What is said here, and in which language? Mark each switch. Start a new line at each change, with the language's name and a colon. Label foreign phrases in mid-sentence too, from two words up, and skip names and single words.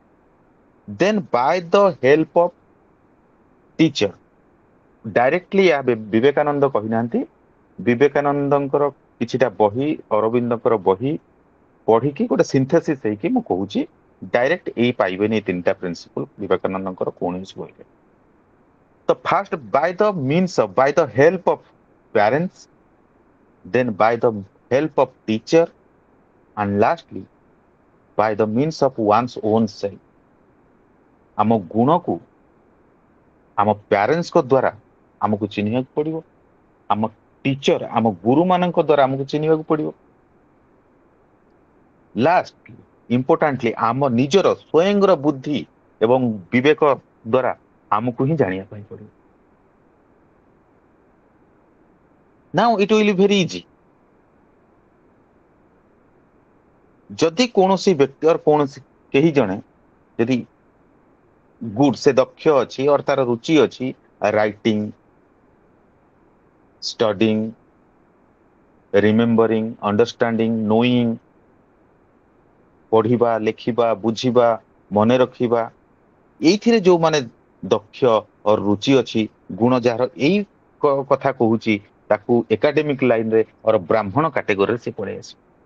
English: then by the help of teacher,
Odia: ଡାଇରେକ୍ଟଲି ଏହା ବିବେକାନନ୍ଦ କହିନାହାନ୍ତି, ବିବେକାନନ୍ଦଙ୍କର କିଛିଟା ବହି, ଅରବିନ୍ଦଙ୍କର ବହି ପଢିକି ଗୋଟେ ସିନ୍ଥେସିସ୍ ହେଇକି ମୁଁ କହୁଛି, ଡାଇରେକ୍ଟ ଏଇ ପାଇବେନି ଏଇ ତିନିଟା ପ୍ରିନ୍ସିପଲ ବିବେକାନନ୍ଦଙ୍କର କୌଣସି ବହିରେ।
English: ତ first by the means of, by the help of parents, then by the help of teacher, and lastly by the means of one's own self।
Odia: ଆମ ଗୁଣକୁ ଆମ ପ୍ୟାରେଣ୍ଟସଙ୍କ ଦ୍ୱାରା ଆମକୁ ଚିହ୍ନିବାକୁ ପଡିବ, ଆମ ଟିଚର, ଆମ ଗୁରୁ ମାନଙ୍କ ଦ୍ୱାରା ଆମକୁ ଚିହ୍ନିବାକୁ ପଡିବ,
English: last importantly
Odia: ଆମ ନିଜର ସ୍ୱୟଂର ବୁଦ୍ଧି ଏବଂ ବିବେକ ଦ୍ୱାରା ଆମକୁ ହିଁ ଜାଣିବା ପାଇଁ ପଡିବ।
English: Now it will be very easy।
Odia: ଯଦି କୌଣସି ବ୍ୟକ୍ତି କୌଣସି କେହି ଜଣେ ଯଦି ଗୁଡ, ସେ ଦକ୍ଷ ଅଛି ଅର ତାର ରୁଚି ଅଛି ରାଇଟିଂ,
English: studying, remembering, understanding, knowing,
Odia: ପଢିବା, ଲେଖିବା, ବୁଝିବା, ମନେ ରଖିବା, ଏଇଥିରେ ଯୋଉମାନେ ଦକ୍ଷ ଅର ରୁଚି ଅଛି, ଗୁଣ ଯାହାର ଏଇ କଥା କହୁଛି, ତାକୁ
English: academic line-ରେ
Odia: ଅର ବ୍ରାହ୍ମଣ କାଟେଗୋରୀରେ ସେ ପଳେଇ ଆସିବ।